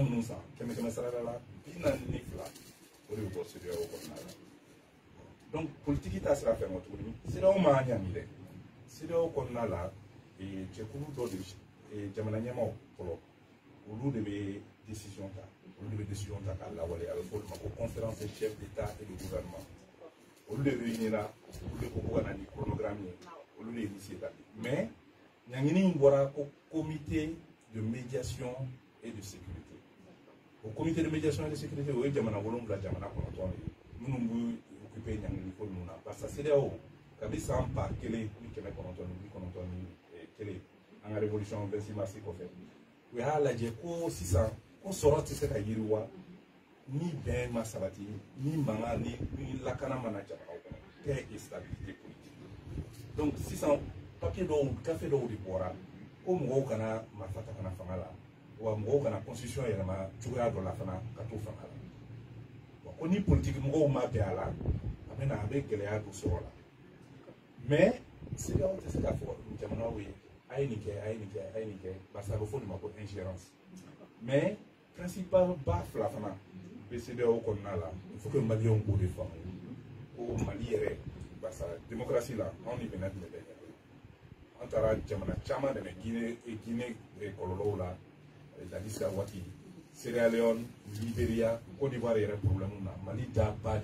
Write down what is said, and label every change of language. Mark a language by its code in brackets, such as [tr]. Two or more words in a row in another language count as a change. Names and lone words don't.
[bm] minnu san kɛmɛ sarara la 42 o de bɛ bɔ CEDEAO kɔnɔna la donc politiki ta sira fɛ ma tuguni CEDEAO ma ɲami dɛ CEDEAO kɔnɔna la jɛkulu dɔ de jamana ɲɛmaaw fɔlɔ olu de bɛ décision ta k'a lawale a bɛ fɔ olu ma ko [fr] conférence des chefs d'État et de gouvernement [bm] olu de réunira olu de ko ko ka na ni chronogramme ye olu de ye initié ta mais ɲangini in bɔra ko [fr] comité de médiation et de sécurité [bm] o [fr] comité de médiation et de sécurité [bm] o ye jamana 7 jamana 9 ye minnu b'u occupé ɲangini ko ninnu na [fr] parce que [bm] CEDEAO kabi san 1991 an ka révolution 26 mars kɔfɛ u y'a lajɛ ko sisan ko sɔrɔ tɛ se ka yiriwa ni bɛn ma sabati ni mankan ni lakana mana jamanaw kɔnɔ [fr] paix et stabilité politique [bm] donc sisan papier dɔw gafe dɔw de bɔra ko mɔgɔw kana marifa ta kana fanga la wa mɔgɔw kana constitution yɛlɛma cogoya dɔ la fana ka to fanga la bon ko ni politique mɔgɔw ma bɛn a la a bɛ gɛlɛya don sɔrɔ la mais CEDEAO tɛ se ka fɔ jamanaw ye a ye nin kɛ [fr] parce que [bm] a bɛ fɔ nin ma ko ingérence mais principal ba fila fana bɛ CEDEAO kɔnɔna la [fr] il faut que [bm] maliyɛnw k'o de faamu ko Mali yɛrɛ [fr] parce que [bm] démocratie la anw ni Benin tun bɛ bɛn an taara jamana caman dɛmɛ Guinée kɔlɔlɔw la Dadis waati Sierra Leone Libéria Côte d'Ivoire yɛrɛ problème na Mali da ba de